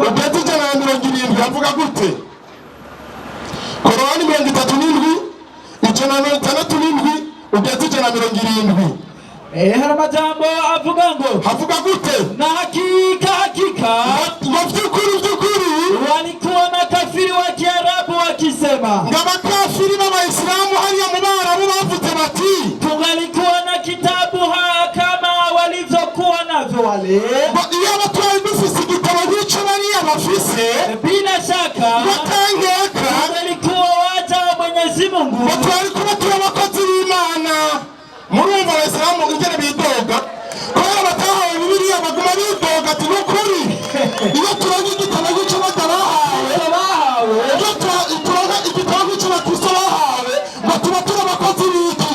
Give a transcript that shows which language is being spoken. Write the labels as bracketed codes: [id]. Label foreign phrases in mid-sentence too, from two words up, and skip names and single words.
[rn] ugeze 170 avuga gute Korani 37 167 ugeze 170 hari amajambo avuga gute [sw] na hakika [rn] mu by'ukuri [sw] walikuwa makafiri wa Kiarabu wakisema [rn] ngabakafiri b'Abayisilamu hariya mu Barabu bavuze bati [sw] tungalikuwa na kitabu kama walivyokuwa navyo wale [rn] iyo batwaye dufise igitabo nk'icyo bariya bafise [sw] bila shaka batangeka walikuwa waja wa Mwenyezi Mungu [rn] batwari kuba turi abakozi b'Imana murumva Abayisilamu ingene bidoga kubera batahawe Bibiliya baguma bidoga ati n'ukuri iyo turonka igitabo nk'icyo batabahawe iyo turonka igitabo nk'icyo bakristo bahawe ngo tuba turi abakozi b'iki